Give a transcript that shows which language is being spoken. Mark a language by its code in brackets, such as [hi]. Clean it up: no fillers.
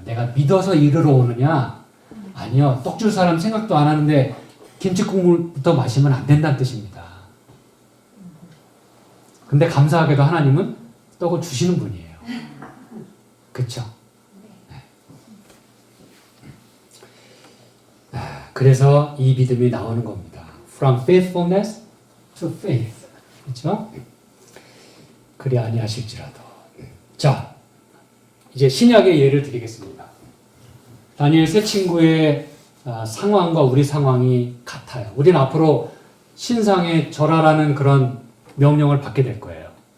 [ko] 내가 믿어서 이르러 오느냐? 아니요. 떡 줄 사람 생각도 안 하는데 김치국물부터 마시면 안 된다는 뜻입니다. 근데 감사하게도 하나님은 떡을 주시는 분이에요. 그렇죠? 그래서 이 믿음이 나오는 겁니다. [en] From faithfulness to faith. [ko] 그렇죠? 그리 아니하실지라도. 자, 이제 신약의 예를 드리겠습니다. 다니엘 세 친구의 상황과 우리 상황이 같아요. 우리는 앞으로 신상에 절하라는 그런 명령을 받게 될 거예요.